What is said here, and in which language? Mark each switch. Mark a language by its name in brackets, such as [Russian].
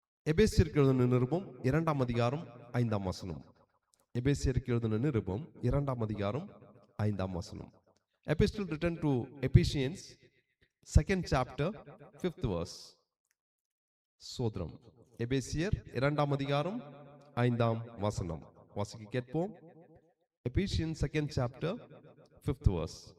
[Tamil] எபேசியருக்கு எழுதின நிருபம் 2ஆம் அதிகாரம் 5ஆம் வசனம். எபேசியருக்கு எழுதின நிருபம் 2ஆம் அதிகாரம் 5ஆம் வசனம். [English] Epistle written to Ephesians, 2nd chapter, 5th verse. [Tamil] சோதரம். எபேசியர் 2ஆம் அதிகாரம் 5ஆம் வசனம் வாசிக்க கேட்போம். [English] Ephesians 2nd chapter, 5th verse.